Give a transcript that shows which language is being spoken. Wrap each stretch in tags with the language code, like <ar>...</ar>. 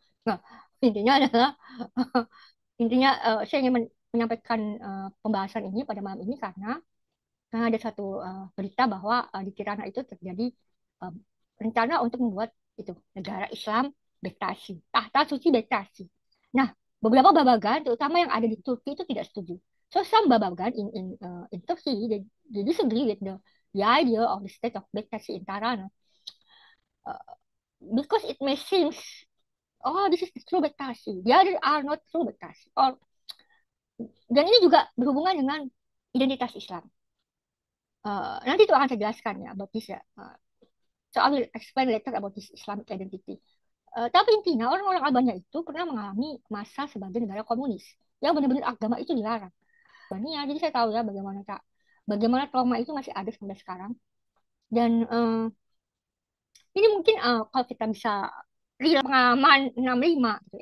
<id>Nah, intinya adalah intinya saya ingin menyampaikan pembahasan ini pada malam ini karena ada satu berita bahwa di Tirana itu terjadi eh, rencana untuk membuat itu negara Islam Bektashi, tahta suci Bektashi. Nah, beberapa babagan, terutama yang ada di Turki itu tidak setuju.</id> <en>So some babagan in Turkey they disagree with the idea of the state of Bektashi in Tirana uh, because it may seem oh this is the true Bektashi, the other are not true Bektashi.</en> <id>Or dan ini juga berhubungan dengan identitas Islam. Nanti itu akan saya jelaskan ya</id> <en>about this</en> <id>ya.</id> <en>So I will explain later about this Islamic identity.</en> <id>Tapi intinya orang-orang Albania itu pernah mengalami masa sebagai negara komunis yang benar-benar agama itu dilarang. Albania, jadi saya tahu ya bagaimana trauma itu masih ada sampai sekarang. Dan ini mungkin kalau kita bisa real pengalaman 65, gitu.</id>